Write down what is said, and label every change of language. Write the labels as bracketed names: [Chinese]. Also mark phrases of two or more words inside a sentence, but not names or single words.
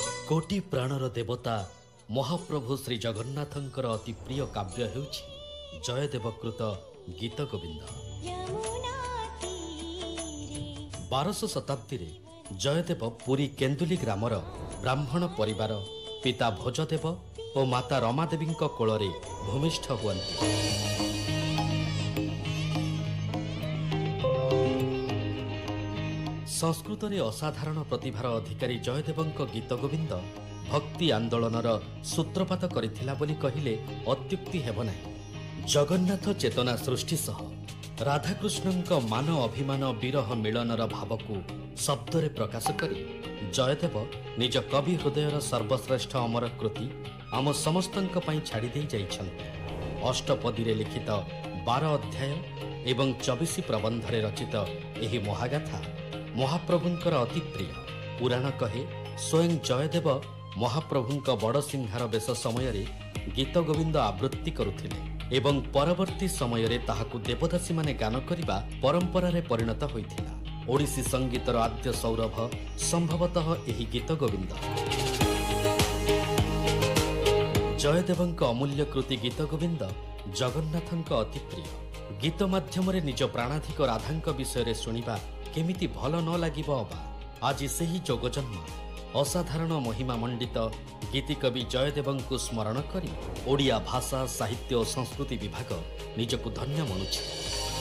[Odia] କୋଟି ପ୍ରାଣର ଦେବତା ମହାପ୍ରଭୁ ଶ୍ରୀ ଜଗନ୍ନାଥଙ୍କର ଅତି ପ୍ରିୟ କାବ୍ୟ ହେଉଛି ଜୟଦେବକୃତ ଗୀତ ଗୋବିନ୍ଦ। 1200 ଶତାବ୍ଦୀ ରେ ଜୟଦେବ ପୁରୀ କେନ୍ଦୁଲି ଗ୍ରାମର ବ୍ରାହ୍ମଣ ପରିବାର ପିତା ଭୋଜଦେବ ଓ ମାତା ରମାଦେବୀ कोଳରେ ଭୂମିଷ୍ଠ ହୁଅନ୍ତି। ସଂସ୍କୃତ ରେ ଅସାଧାରଣ ପ୍ରତିଭାର ଅଧିକାରୀ ଜୟଦେବଙ୍କ ଗୀତ ଗୋବିନ୍ଦ ଭକ୍ତି ଆନ୍ଦୋଳନର ସୂତ୍ରପାତ କରିଥିଲା ବୋଲି କହିଲେ ଅତ୍ୟୁକ୍ତି ହେବ ନାହିଁ। ଜଗନ୍ନାଥ ଚେତନା ସୃଷ୍ଟି ସହ ରାଧାକୃଷ୍ଣଙ୍କ ମାନ ଅଭିମାନ ବିରହ ମିଳନର ଭାବକୁ ଶବ୍ଦରେ ପ୍ରକାଶ କରି ଜୟଦେବ ନିଜ କବି ହୃଦୟର ସର୍ବଶ୍ରେଷ୍ଠ ଅମର କୃତି ଆମ ସମସ୍ତଙ୍କ ପାଇଁ ଛାଡ଼ି ଦେଇ ଯାଇଛନ୍ତି। ଅଷ୍ଟପଦୀ ରେ ଲିଖିତ 12 ଅଧ୍ୟାୟ ଏବଂ 24 ପ୍ରବନ୍ଧରେ ରଚିତ ଏହି ମହାଗାଥା ମହାପ୍ରଭୁଙ୍କର ଅତି ପ୍ରିୟ। ପୁରାଣ କହେ ସ୍ୱୟଂ ଜୟଦେବ ମହାପ୍ରଭୁଙ୍କ ବଡ଼ ସିଂହାର ବେଶ ସମୟ ରେ ଗୀତ ଗୋବିନ୍ଦ ଆବୃତ୍ତି କରୁଥିଲେ ଏବଂ ପରବର୍ତ୍ତୀ ସମୟ ରେ ତାହାକୁ ଦେବଦାସୀ ମାନେ ଗାନ କରିବା ପରମ୍ପରା ରେ ପରିଣତ ହୋଇଥିଲା। ଓଡ଼ିଶୀ ସଙ୍ଗୀତର ଆଦ୍ୟ ସୌରଭ ସମ୍ଭବତଃ ଏହି ଗୀତ ଗୋବିନ୍ଦ। ଜୟଦେବଙ୍କ ଅମୂଲ୍ୟ କୃତି ଗୀତ ଗୋବିନ୍ଦ ଜଗନ୍ନାଥଙ୍କ ଅତି ପ୍ରିୟ। ଗୀତ ମାଧ୍ୟମ ରେ ନିଜ ପ୍ରାଣାଧିକ ରାଧାଙ୍କ ବିଷୟ ରେ ଶୁଣିବା କେମିତି ଭଲ ନ ଲାଗିବ ଅବା। ଆଜି ସେହି ଯୁଗଜନ୍ମା ଅସାଧାରଣ ମହିମା ମଣ୍ଡିତ ଗୀତିକବି ଜୟଦେବଙ୍କୁ ସ୍ମରଣ କରି ଓଡ଼ିଆ ଭାଷା ସାହିତ୍ୟ ଓ ସଂସ୍କୃତି ବିଭାଗ ନିଜକୁ ଧନ୍ୟ ମଣୁଛି।